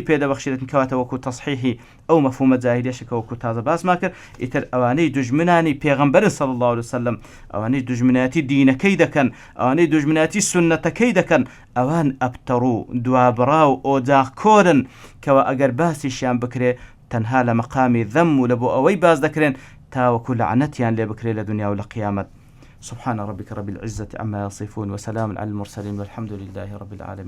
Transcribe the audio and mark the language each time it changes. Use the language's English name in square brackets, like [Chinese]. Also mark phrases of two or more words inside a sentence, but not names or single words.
[Central Kurdish] پێدەبەخشێتن کەواتە وەکو تەصحیحی ئەو مەفهومە جاهلیەشەکە وەکو تازە باسمان کرد ئیتر ئەوانەی دوژمنانی پێغەمبەر [Arabic] صلی الله عليه وسلم [Central Kurdish] ئەوانەی دوژمنایەتی دینەکەی دەکەن ئەوانەی دوژمنایەتی سنەتەکەی دەکەن ئەوان ئەبتەڕ و دوابڕا و ئۆجاغ کۆرن کەوە ئەگەر باسیشیان بکرێ تەنها لە مەقامی ذەم و لە بۆ ئەوەی باز دەکرێن تاوەکو لەعنەتیان لێ بکرێ لە دنیا و لە قیامەت. [Arabic] سبحان ربك رب العزة عما يصفون وسلام على المرسلين والحمد لله رب العالمين.